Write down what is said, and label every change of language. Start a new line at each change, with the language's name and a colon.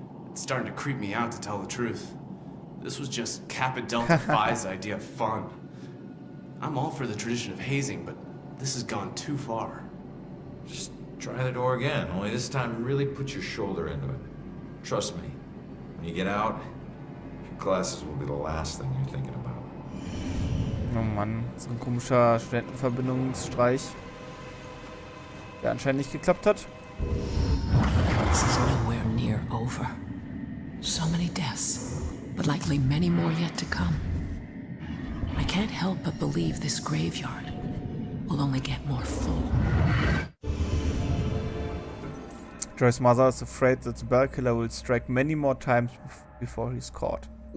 English: It's starting to creep me out, to tell the truth. This was just Kappa Delta Phi's idea of fun. I'm all for the tradition of hazing, but this has gone too far. Just try the door again, only this time really put your shoulder into it. Trust me, when you get out, your classes will be the last thing you're thinking about.
German: Oh Mann, so ein komischer Studentenverbindungsstreich, der anscheinend nicht geklappt hat.
English: This is nowhere near over. So many deaths, but likely many more yet to come. I can't help but believe this graveyard will only get more full. Joy's mother is afraid that the bell killer will strike many more times before he's caught.